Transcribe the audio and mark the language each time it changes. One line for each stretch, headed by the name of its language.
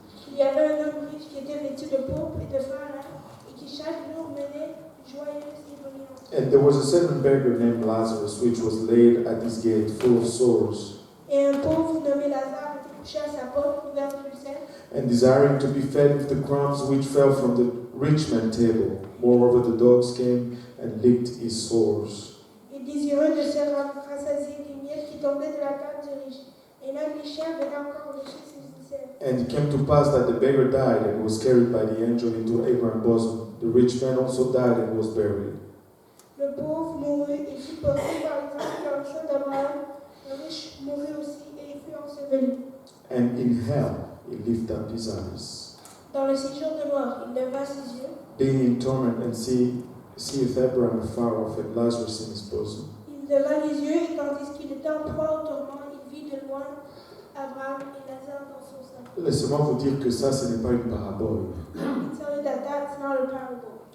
French: Il y avait un homme riche qui était vêtu de pourpre et de fin lin, et qui chaque jour menait joyeuse et brillante.
English: And there was a certain beggar named Lazarus which was laid at his gate, full of sores,
French: Et un pauvre nommé Lazare était couché à sa porte, couvert d'ulcères,
English: and desiring to be fed with the crumbs which fell from the rich man's table. Moreover, the dogs came and licked his sores.
French: et désireux de se rassasier des miettes qui tombaient de la table du riche. Et même les chiens venaient encore lécher ses ulcères.
English: And it came to pass that the beggar died and was carried by the angel into Abraham's bosom. The rich man also died and was buried.
French: Le pauvre mourut et fut porté par les anges dans le sein d'Abraham. Le riche mourut aussi et fut enseveli.
English: And in hell he lifted up his eyes,
French: Dans le séjour de mort, il leva ses yeux.
English: being in torment, and seeth Abraham afar off and Lazarus in his bosom.
French: Il leva les yeux et tandis qu'il était en proie au tourment, il vit de loin Abraham et Lazare dans son sein. Laissez-moi vous dire que ça, ce n'est pas une parabole.
English: He tell you that that's not a parable.